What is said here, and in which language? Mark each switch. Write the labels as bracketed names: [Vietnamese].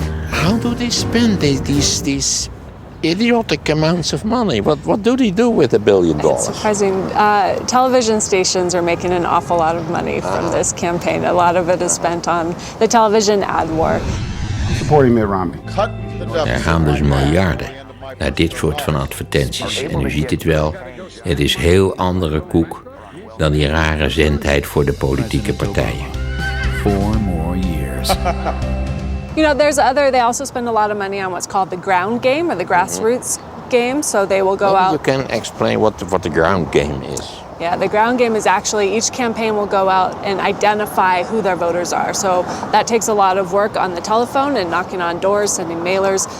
[English] How do they spend these idiotic amounts of money? What do they do with $1 billion? It's surprising. Television stations are making an awful lot of money from this campaign. A lot of it is spent on the television ad war. Supporting Mitt Romney. [Dutch] Er gaan dus miljarden naar dit soort van advertenties. En u ziet het wel, het is heel andere koek dan die rare zendtijd voor de politieke partijen. [English] 4 more years. You know, they also spend a lot of money on what's called the ground game or the grassroots game. So they will go out. You can explain what the ground game is. Yeah, the ground game is actually each campaign will go out and identify who their voters are. So that takes a lot of work on the telephone and knocking on doors, sending mailers.